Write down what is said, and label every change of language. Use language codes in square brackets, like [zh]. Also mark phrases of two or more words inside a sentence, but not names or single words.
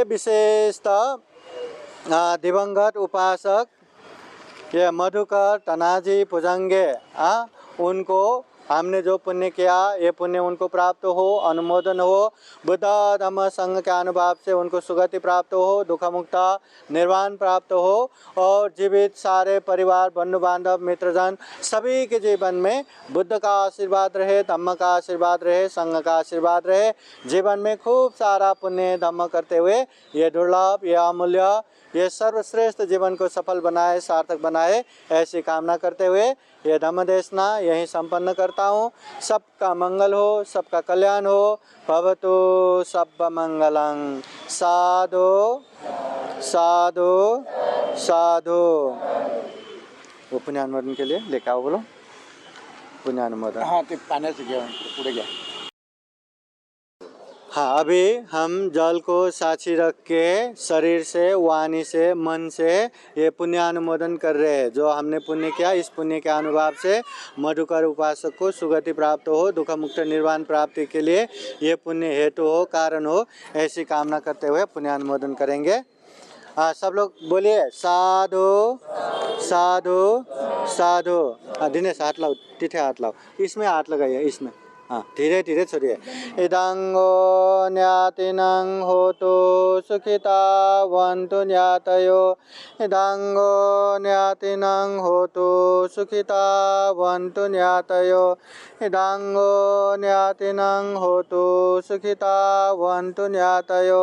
[hi] विशेषतः दिवंगत उपासक ये मधुकर तनाजी भुजंगे उनको हमने जो पुण्य किया ये पुण्य उनको प्राप्त हो, अनुमोदन हो, बुद्ध धम्म संघ के अनुभव से उनको सुगति प्राप्त हो, दुख मुक्त निर्वाण प्राप्त हो और जीवित सारे परिवार बंधु बांधव मित्रजन सभी के जीवन में बुद्ध का आशीर्वाद रहे, धम्म का आशीर्वाद रहे, संघ का आशीर्वाद रहे। जीवन में खूब सारा पुण्य धम्म करते हुए ये दुर्लभ, ये अमूल्य, ये सर्वश्रेष्ठ जीवन को सफल बनाए, सार्थक बनाए, ऐसी कामना करते हुए ये धम्म देशना यहीं संपन्न करता हूँ। सबका मंगल हो, सबका कल्याण हो। [pi] भवतु सब मंगलं। साधु साधु साधु। [hi] वो पुण्यानुमोदन के लिए लेकर आओ, बोलो पुण्यानुमोदन। हाँ, [mr] ते पाण्याचं घ्या, पुढे घ्या। [hi] हाँ, अभी हम जल को साक्षी रख के शरीर से, वाणी से, मन से ये पुण्यानुमोदन कर रहे हैं। जो हमने पुण्य किया, इस पुण्य के अनुभव से मधुकर उपासक को सुगति प्राप्त हो, दुख मुक्त निर्वाण प्राप्ति के लिए ये पुण्य हेतु हो, कारण हो, ऐसी कामना करते हुए पुण्यानुमोदन करेंगे। सब लोग बोलिए [pi] साधु साधु साधु। [hi] दिनेश हाथ लाओ, तिथे हाथ लाओ, इसमें हाथ लगाइए, इसमें। हाँ, धीरे धीरे छोड़िए। [pi] इदंगो न्यातिनं होतु सुखिता वन्तु न्यातयो। इदंगो न्यातिनं होतु सुखिता वन्तु न्यातयो। इदंगो न्यातिनं होतु सुखिता वन्तु न्यातयो।